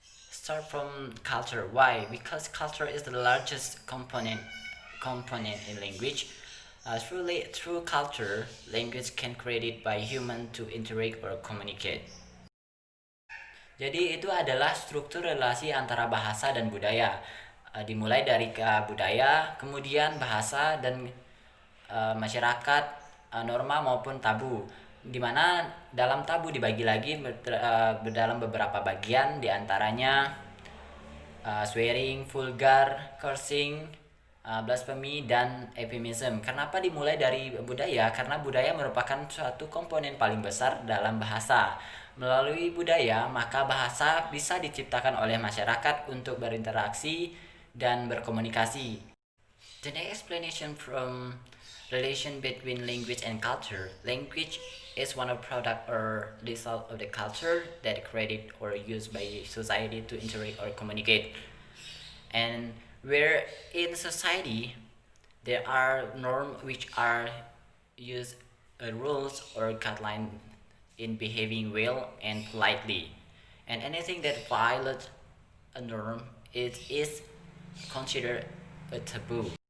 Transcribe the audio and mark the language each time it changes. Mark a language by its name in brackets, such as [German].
[English] Start from culture. Why? Because culture is the largest component in language. Through culture, language can created by human to interact or communicate. [Indonesian] Jadi itu adalah struktur relasi antara bahasa dan budaya. Dimulai dari budaya, kemudian bahasa dan masyarakat, norma maupun tabu. Di mana dalam tabu dibagi lagi dalam beberapa bagian, diantaranya swearing, vulgar, cursing, blasphemy, dan euphemism. Kenapa dimulai dari budaya? Karena budaya merupakan suatu komponen paling besar dalam bahasa. Melalui budaya, maka bahasa bisa diciptakan oleh masyarakat untuk berinteraksi dan berkomunikasi. [English] The next explanation from relation between language and culture. Language is one of product or result of the culture that created or used by society to interact or communicate. And where in society there are norms which are used rules or guidelines in behaving well and politely, and anything that violates a norm is considered a taboo.